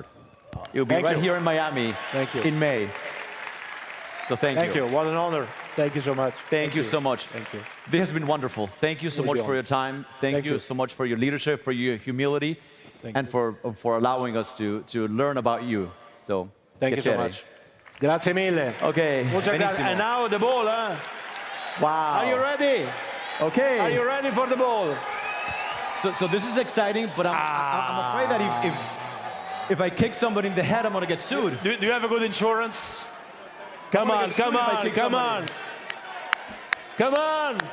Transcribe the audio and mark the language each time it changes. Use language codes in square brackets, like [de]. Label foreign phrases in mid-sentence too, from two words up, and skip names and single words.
[en] It will be right here in Miami in May. So thank you. What an honor. Thank you so much. Thank you so much. Thank you. This has been wonderful. Thank you so much for your time. Thank you so much for your leadership, for your humility, and for allowing us to learn about you. So thank you so much. [it] Grazie mille. [en] Okay. [es] Muchas gracias. [en] And now the ball, huh? Wow. Are you ready? Okay. Are you ready for the ball? So this is exciting, but I'm afraid that if I kick somebody in the head, I'm going to get sued. Do you have a good insurance? Come on, come on, come on. Come on.